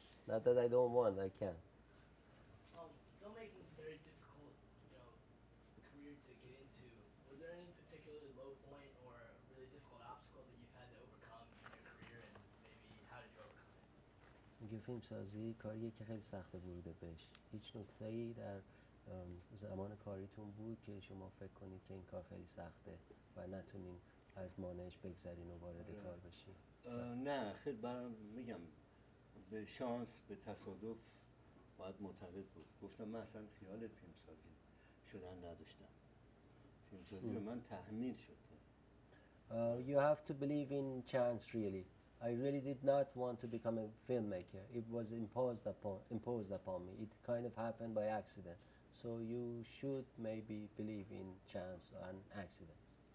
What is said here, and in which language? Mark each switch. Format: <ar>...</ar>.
<en>Not that I don't want, I can. Filmmaking is a very difficult, career to get into. Was there any particular low point or really difficult obstacle that you've had to overcome in your career, and maybe how did you overcome it?</en> <fa>میگه فیلم سازی کاریه که خیلی سخته ورود بهش. هیچ نکته‌ای در زمان کاریتون بود که شما فکر کنید که این کار خیلی سخته و نتونین از مانعش بگذرین و وارد کار بشین؟ نه خیلی میگم به شانس به تصادف باید معتقد بود. گفتم من اصلا خیال فیلمسازی شدن نداشتم. فیلمسازی به من تحمیل شد.</fa> <en>You have to believe in chance really. I really did not want to become a filmmaker. It was imposed upon me. It kind of happened by accident. So you should maybe believe in chance and accidents.</en>